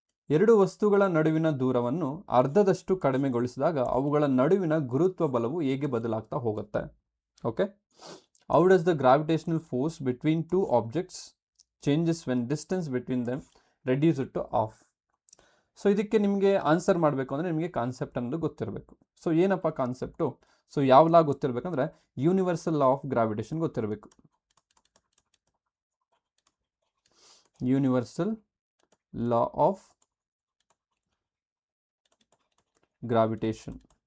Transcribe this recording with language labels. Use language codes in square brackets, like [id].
[kn] 2 ವಸ್ತುಗಳ ನಡುವಿನ ದೂರವನ್ನು ಅರ್ಧದಷ್ಟು ಕಡಿಮೆಗೊಳಿಸಿದಾಗ ಅವುಗಳ ನಡುವಿನ ಗುರುತ್ವ ಬಲವು ಹೇಗೆ ಬದಲಾಗ್ತಾ ಹೋಗುತ್ತೆ? Okay. [en] How does the gravitational force between 2 objects changes when distance between them reduces to half? [kn] So ಇದಕ್ಕೆ ನಿಮಗೆ ಆನ್ಸರ್ ಮಾಡಬೇಕು ಅಂದರೆ ನಿಮಗೆ ಕಾನ್ಸೆಪ್ಟ್ ಅನ್ನೋದು ಗೊತ್ತಿರಬೇಕು. ಸೊ ಏನಪ್ಪ ಕಾನ್ಸೆಪ್ಟು? ಸೊ ಯಾವ ಲಾ ಗೊತ್ತಿರಬೇಕಂದ್ರೆ ಯೂನಿವರ್ಸಲ್ ಲಾ ಆಫ್ ಗ್ರಾವಿಟೇಷನ್ ಗೊತ್ತಿರಬೇಕು. Universal law of gravitation.